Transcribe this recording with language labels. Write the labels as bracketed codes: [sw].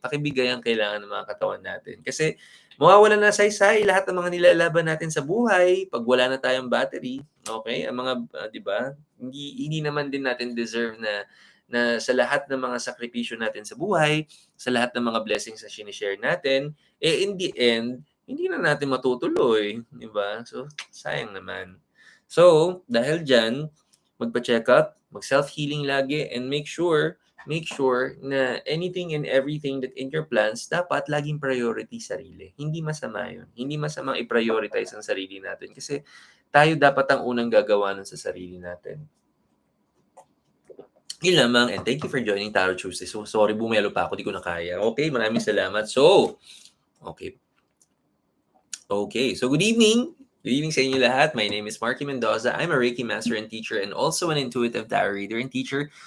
[tl] Pakibigay ang kailangan ng mga katawan natin. Kasi mawawalan na saysay lahat ng mga nilalaban natin sa buhay pag wala na tayong battery, okay? Ang mga, 'di ba? Hindi naman din natin deserve na sa lahat ng mga sakripisyo natin sa buhay, sa lahat ng mga blessings na sinishare natin, in the end, hindi na natin matutuloy, 'di ba? So, sayang naman. So, dahil diyan, magpa-check up, mag-self-healing lagi, and [en] make sure na anything and everything that in your plans, [tl] dapat laging priority sarili. Hindi masama yun. Hindi masama i-prioritize ang sarili natin kasi tayo dapat ang unang gagawa nun sa sarili natin. [en] Yun lamang, and thank you for joining Tarot Tuesday. So, sorry, [tl] bumelo pa ako, di ko na kaya. Okay, maraming salamat. So, okay. [en] Okay, so good evening. [tl] Good evening sa inyo lahat. [en] My name is Marky Mendoza. I'm a Reiki master and teacher and also an intuitive tarot reader and teacher.